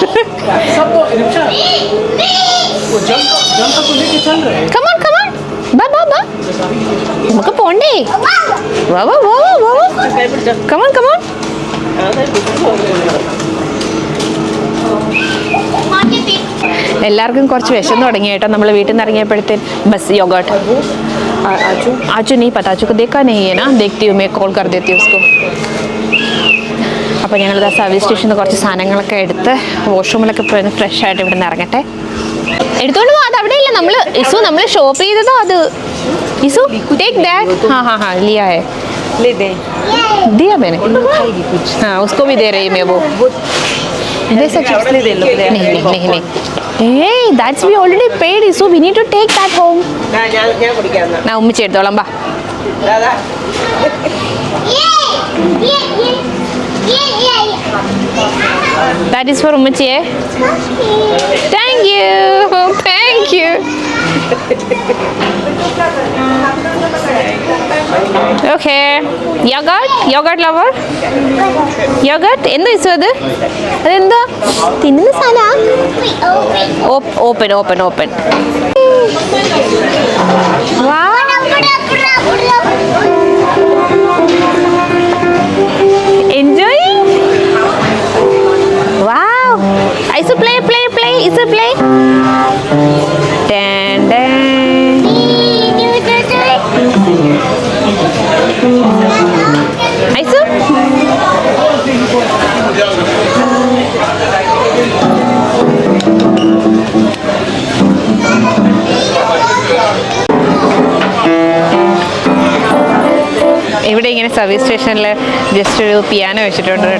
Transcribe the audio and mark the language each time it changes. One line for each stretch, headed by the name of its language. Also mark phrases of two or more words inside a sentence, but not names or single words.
English: come on come on,
Malayalam: ബാ ബാ ബാ, നമുക്ക് പോണ്ടേ? വാ വാ വാ വാ,
English: come on come on.
Malayalam: എല്ലാവർക്കും കുറച്ച് വിശന്ന് തുടങ്ങി കേട്ടോ. നമ്മൾ വീട്ടിൽ നിന്ന് ഇറങ്ങിയപ്പോഴത്തേന് ബസ് യോഗർട്ട്.
Hindi: आजू नहीं पता, आजू को देखा नहीं है ना, देखती हूँ मैं, कॉल कर देती हूँ उसको.
Malayalam: അപ്പോൾ ഞങ്ങളിത് സർവീസ് സ്റ്റേഷനിൽ നിന്ന് കുറച്ച് സാധനങ്ങളൊക്കെ എടുത്ത് വാഷ്റൂമിലൊക്കെ പോയി ഫ്രഷ് ആയിട്ട് ഇവിടെ നിന്ന് ഇറങ്ങട്ടെ. എടുത്തോണ്ട് പോകാം, അത് അവിടെ ഇല്ല. നമ്മൾ ഷോപ്പ് ചെയ്തതോ അത്.
English: Isu take that.
Hindi: हाँ हाँ हाँ लिया है, ले दे दिया मैंने. खाएगी कुछ. हाँ उसको भी दे रही मैं वो. जैसा चिप्स ले दे लो. नहीं नहीं नहीं नहीं.
English: Hey, that's we already paid, so we need to take that home.
Malayalam: ഞാൻ കുടിക്കാം. ഞാൻ ഉമ്മിച്ച് എടുത്തോളാം. ബാ.
English: That is for Ummachi. Thank you. Thank you. Okay. Yogurt lover. Yogurt.
Malayalam: എന്ത് ഇസു അത്? അതെന്താ തിന്നുന്ന സാധനം? ഓപ്പൺ. വാ.
English: Enjoying? Wow. Isu play. Isu play. Dan. Isu?
Malayalam: ഇവിടെ ഇങ്ങനെ സർവീസ് സ്റ്റേഷനിൽ ജസ്റ്റ് ഒരു പിയാനോ വെച്ചിട്ടുണ്ട് കേട്ടോ.